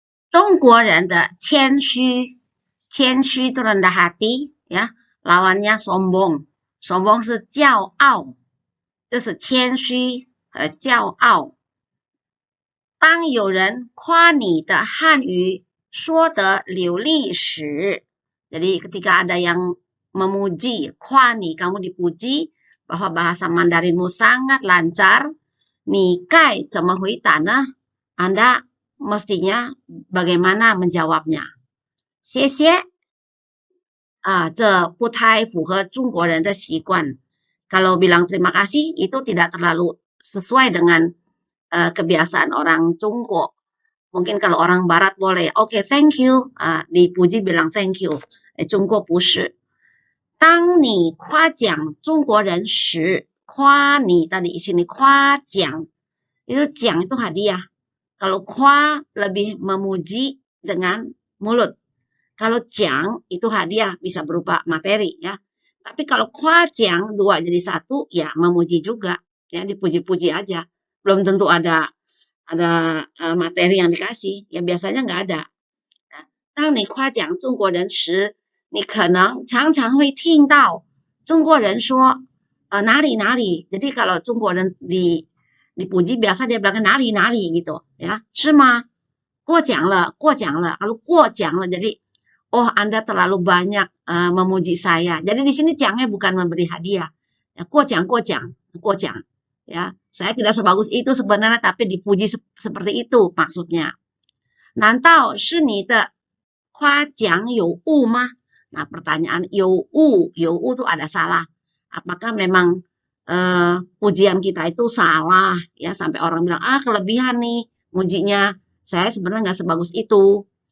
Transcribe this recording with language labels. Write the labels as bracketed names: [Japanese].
[Chinese] 中国人的谦虚，谦虚 [Indonesian] itu rendah hati, ya, lawannya sombong. [Chinese] Sombong 是骄傲，这是谦虚和骄傲。当有人夸你的汉语说得流利时, [Indonesian] jadi ketika ada yang memuji, 夸你, kamu dipuji bahwa bahasa Mandarinmu sangat lancar, [Chinese] 你该怎么回答呢? [Indonesian] Anda mestinya bagaimana menjawabnya? [Chinese] 谢谢。这不太符合中国人的习惯。 [Indonesian] Kalau bilang terima kasih itu tidak terlalu sesuai dengan kebiasaan orang Jongko. Mungkin kalau orang Barat boleh, oke, [English] thank you, [Indonesian] dipuji bilang thank you. [Chinese] Jongko 不是。当你夸奖中国人时，夸你 [Indonesian] tadi di sini 夸奖，itu 奖 itu hadiah. Kalau 夸 lebih memuji dengan mulut. Kalau 奖 itu hadiah, bisa berupa materi, ya. Tapi kalau 夸奖 dua jadi satu, ya memuji juga, ya dipuji-puji aja. Belum tentu ada materi yang dikasih, ya biasanya nggak ada. [Chinese] 当你夸奖中国人时，你可能常常会听到中国人说哪里哪里。 [Indonesian] Jadi kalau 中国人dipuji biasa dia bilang [Chinese] 哪里哪里 [Indonesian] gitu, ya. [Chinese] 是吗？过奖了，过奖了。 [Indonesian] Kalau 过奖了 jadi oh, Anda terlalu banyak memuji saya. Jadi di sini jangnya bukan memberi hadiah. Ya, [Chinese] 过奖，过奖，过奖. [Indonesian] Ya, saya tidak sebagus itu sebenarnya, tapi dipuji seperti itu maksudnya. [Chinese] 难道是你的夸奖有误吗? [Indonesian] Nah, pertanyaan 有误itu ada salah. Apakah memang pujian kita itu salah? Ya, sampai orang bilang, kelebihan nih mujinya. Saya sebenarnya nggak sebagus itu.